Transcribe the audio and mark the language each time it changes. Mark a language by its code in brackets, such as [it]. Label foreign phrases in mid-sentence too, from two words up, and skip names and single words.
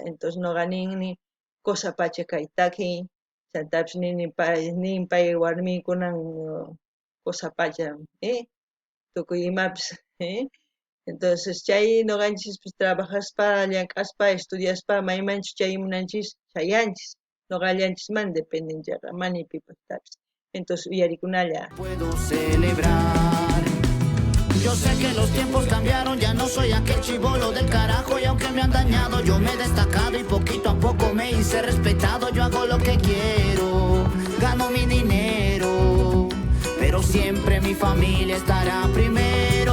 [qu] Entonces noqa ninni cosa pacha kay takiy, chantapis nin pay warmikunan cosa pacha, tukuy imapis, entonces chay noqanchispis trabajaspa, llank'aspa, estudiaspa, maymanchus chay munanchis chayanchis, noqallanchisman dependenchaqa, mani pipaqtapis. Entonces uyarikunalla. [es] Puedo celebrar. Yo sé que los tiempos cambiaron, ya no soy aquel chibolo del carajo y aunque me han dañado, yo me he destacado y poquito a poco me hice respetado. Yo hago lo que quiero, gano mi dinero, pero siempre mi familia estará primero.